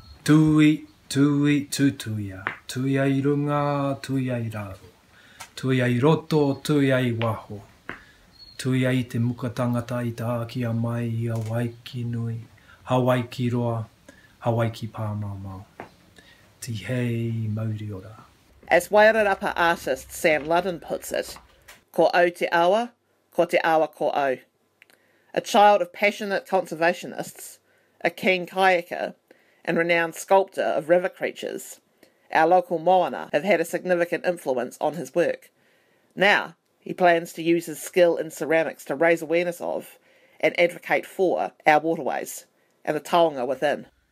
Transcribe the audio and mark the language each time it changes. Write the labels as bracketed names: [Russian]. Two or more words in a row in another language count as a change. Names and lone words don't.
[Māori] Tui, tui, tutuia, tuia I runga, tuia I raro, tuia I roto, tuia I waho, tuia I te muka tangata I te aki a mai I a waiki nui, hawaiki roa, hawaiki pāmau. Ti hei mauri ora. [English] As Wairarapa artist Sam Ludden puts it, [Māori] ko au te awa ko au. [English] A child of passionate conservationists, a keen kayaker, and renowned sculptor of river creatures, our local moana have had a significant influence on his work. Now, he plans to use his skill in ceramics to raise awareness of and advocate for our waterways and the taonga within.